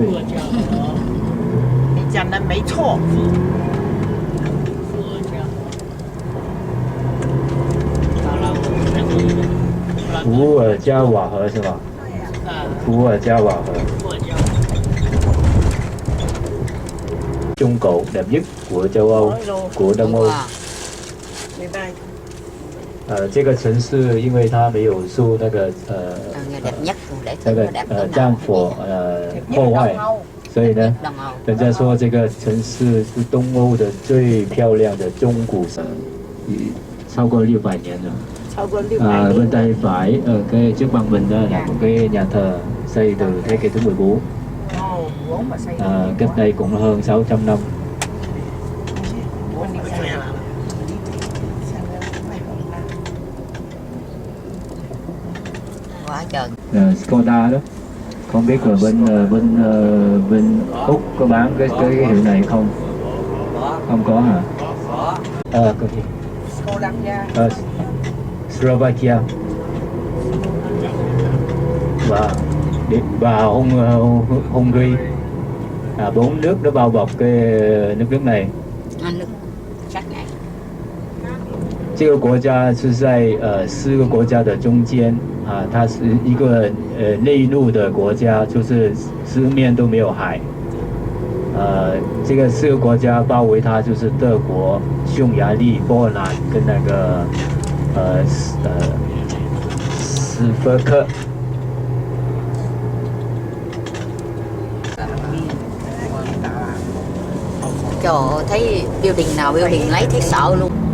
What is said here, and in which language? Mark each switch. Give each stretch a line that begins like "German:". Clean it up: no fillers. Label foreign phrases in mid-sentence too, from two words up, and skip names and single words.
Chinese: 你讲的没错。伏尔加瓦河是吧？伏尔加瓦河。
Vietnamese: Trung Cổ đẹp nhất của châu Âu, của Đông Âu。
Chinese: 这个城市因为它没有受那个战火破坏，所以呢，人家说这个城市是东欧的最漂亮的中古城，超过600年了。
Vietnamese: Bên tay phải ở cái trước mặt mình đó là một cái nhà thờ xây từ thế kỷ thứ 14. Cách đây cũng hơn 600 năm. Quá trời. Skoda đó, không biết là bên Úc có bán cái hiệu này không? Không có hả? Có gì? Slovakia và Hungary, 4 nước nó bao bọc cái nước này.
Chinese: 这个国家是在4个国家的中间它是一个内陆的国家，就是四面都没有海。这个4个国家包围它就是德国、匈牙利、波兰跟那个斯洛伐克。
Vietnamese: Trời ơi, thấy building nào building lấy thấy sợ luôn.